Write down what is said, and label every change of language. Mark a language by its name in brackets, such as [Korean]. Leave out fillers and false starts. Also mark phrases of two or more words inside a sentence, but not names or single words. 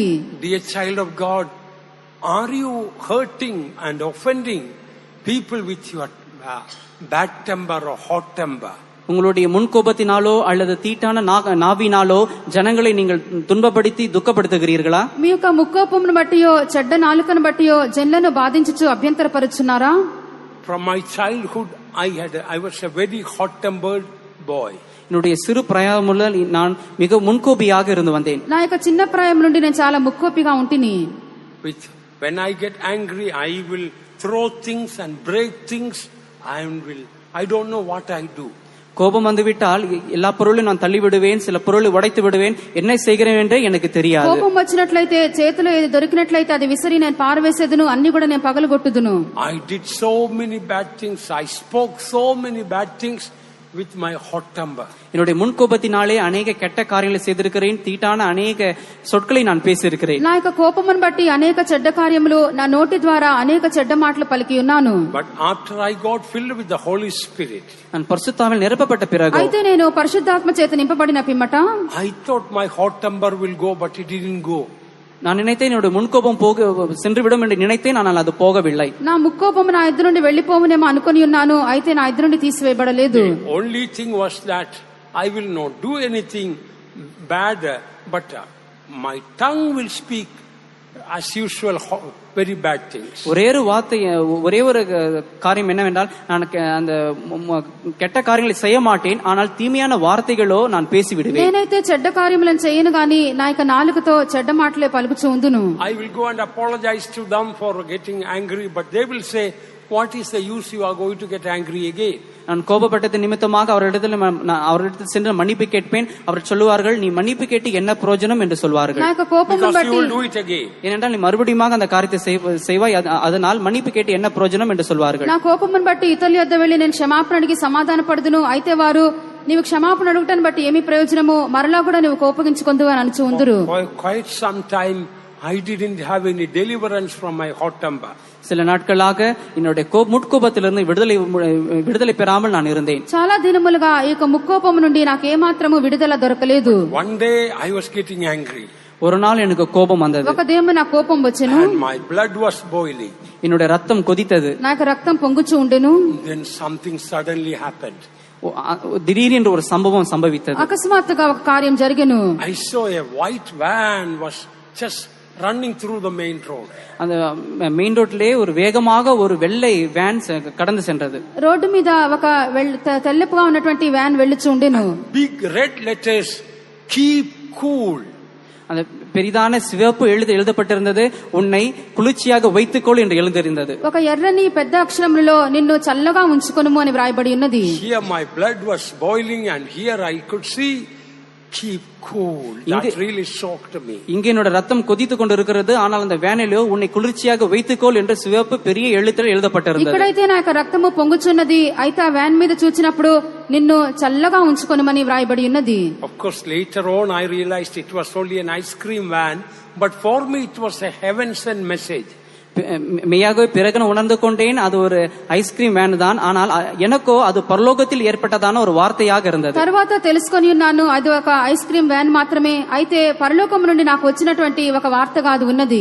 [English] Dear child of God, are you hurting and offending people with your bad temper or hot temper? [Tamil] உங்களுடைய முன்கோபத்தினாலோ அல்லது தீட்டான நாவினாலோ ஜனங்களை நீங்கள் துன்பப்படுத்தி துக்கப்படுத்துகிறீர்களா? [Telugu] మీ యొక్క ముక్కోపమును బట్టియో చెడ్డ నాలుకను బట్టియో జనులను బాధించుచు అభ్యంతరపరుచున్నారా? [English] From my childhood, I was a very hot-tempered boy. [Tamil] என்னுடைய சிறு பிராயம் முதல் நான் மிக முன்கோபியாக இருந்து வந்தேன். [Telugu] నా యొక్క చిన్న ప్రాయం నుండి నేను చాలా ముక్కోపిగా ఉంటిని. [English] When I get angry, I will throw things and break things. I don't know what I do. [Tamil] கோபம் வந்துவிட்டால் எல்லா பொருளையும் நான் தள்ளி விடுவேன், சில பொருளை உடைத்து விடுவேன், என்ன செய்கிறேன் என்றே எனக்கு தெரியாது. [Telugu] కోపం వచ్చినట్లయితే చేతిలో ఏది దొరికినట్లయితే అది విసిరి నేను పారవేసేదును, అన్ని కూడా నేను పగలగొట్టుదును. [English] I did so many bad things. I spoke so many bad things with my hot temper. [Tamil] என்னுடைய முன்கோபத்தினாலே அநேக கெட்ட காரியங்களை செய்திருக்கிறேன், தீட்டான அநேக சொற்களை நான் பேசியிருக்கிறேன். [Telugu] నా యొక్క కోపమును బట్టి అనేక చెడ్డ కార్యములు నా నోటి ద్వారా అనేక చెడ్డ మాటలు పలికి ఉన్నాను. [English] But after I got filled with the Holy Spirit, [Tamil] நான் பரிசுத்தாவினால் நிரப்பப்பட்ட பிறகு, [Telugu] అయితే నేను పరిశుద్ధాత్మ చేత నింపబడిన పిమ్మట, [English] I thought my hot temper will go, but it didn't go. [Tamil] நான் நினைத்தேன் என்னுடைய முன்கோபம் சென்று விடும் என்று நினைத்தேன், ஆனால் அது போகவில்லை. [Telugu] నా ముక్కోపము నా ఎదురు నుండి వెళ్లిపోవునేమో అనుకుని ఉన్నాను, అయితే నా ఎదురు నుండి తీసివేయబడలేదు. [English] The only thing was that I will not do anything bad, but my tongue will speak as usual very bad things. [Tamil] ஒரே ஒரு காரியம் என்னவென்றால், நான் அந்த கெட்ட காரியங்களை செய்ய மாட்டேன், ஆனால் தீமையான வார்த்தைகளோ நான் பேசி விடுவேன். [Telugu] నేనైతే చెడ్డ కార్యములను చేయను గాని నా యొక్క నాలుకతో చెడ్డ మాటలే పలుకుచూ ఉందును. [English] I will go and apologize to them for getting angry, but they will say, what is the use, you are going to get angry again? [Tamil] நான் கோபப்பட்டது நிமித்தமாக அவரிடத்தில் சென்று மன்னிப்பு கேட்பேன். அவர் சொல்லுவார்கள், நீ மன்னிப்பு கேட்டு என்ன பிரயோஜனம் என்று சொல்வார்கள். ஏனென்றால் நீ மறுபடியும் அந்த காரியத்தை செய்வாய், அதனால் மன்னிப்பு கேட்டு என்ன பிரயோஜனம் என்று சொல்வார்கள். [Telugu] నా కోపమును బట్టి ఇతరుల యొద్ద వెళ్లి నేను క్షమాపణ అడిగి సమాధాన పడుదును, అయితే వారు నీవు క్షమాపణ అడుగుటను బట్టి ఏమి ప్రయోజనము, మరలా కూడా నీవు కోపగించుకొందువు అని అనుచు ఉందురు. [English] For quite some time I didn't have any deliverance from my hot temper. [Tamil] சில நாட்களாக என்னுடைய முட்கோபத்திலிருந்து விடுதலை பெறாமல் நான் இருந்தேன். [Telugu] చాలా దినములుగా ఈ యొక్క ముక్కోపము నుండి నాకు ఏమాత్రము విడుదల దొరకలేదు. [English] One day I was getting angry. [Tamil] ஒரு நாள் எனக்கு கோபம் வந்தது. [Telugu] ఒక దినం నాకు కోపం వచ్చెను. [English] And my blood was boiling. [Tamil] என்னுடைய ரத்தம் கொதித்தது. [Telugu] నాకు రక్తం పొంగుచూ ఉండెను. [English] Then something suddenly happened. [Tamil] திடீரென்று ஒரு சம்பவம் சம்பவித்தது. [Telugu] అకస్మాత్తుగా ఒక కార్యం జరిగెను. [English] I saw a white van was just running through the main road. [Tamil] அந்த [English] main road [Tamil] ஒரு வேகமாக ஒரு வெள்ளை வேன் கடந்து சென்றது. [Telugu] రోడ్డు మీద ఒక తెల్లపుగా ఉన్నటువంటి వ్యాన్ వెళ్ళుచూ ఉండెను. [English] Big red letters, keep cool. [Tamil] அந்த பெரிதான சிவப்பு எழுதப்பட்டிருந்தது, உன்னை குளிர்ச்சியாக வைத்துக்கொள் என்று எழுதியிருந்தது. [Telugu] ఒక ఎర్రని పెద్ద అక్షరములలో నిన్ను చల్లగా ఉంచుకొనుము అని వ్రాయబడి ఉన్నది. [English] Here my blood was boiling and here I could see keep cool. That really shocked me. [Tamil] இங்கே என்னோட ரத்தம் கொதித்துக் கொண்டிருக்கிறது, ஆனால் அந்த வேனிலோ உன்னை குளிர்ச்சியாக வைத்துக்கொள் என்று சிவப்பு பெரிய எழுத்தில் எழுதப்பட்டிருந்தது. [Telugu] ఇక్కడైతే నా యొక్క రక్తము పొంగుచున్నది, అయితే ఆ వ్యాన్ మీద చూచినప్పుడు నిన్ను చల్లగా ఉంచుకొనుమని వ్రాయబడి ఉన్నది. [English] Of course later on I realized it was only an ice cream van, but for me it was a heaven sent message. [Tamil] மெய்யாகவே பிறகு உணர்ந்து கொண்டேன் அது ஒரு [English] ice cream van [Tamil] தான், ஆனால் எனக்கோ அது பரலோகத்தில் ஏற்பட்டதான ஒரு வார்த்தையாக இருந்தது. [Telugu] తర్వాత తెలుసుకొని ఉన్నాను అది ఒక [English] ice cream van [Telugu] మాత్రమే, అయితే పరలోకం నుండి నాకు వచ్చినటువంటి ఒక వార్తగా అది ఉన్నది.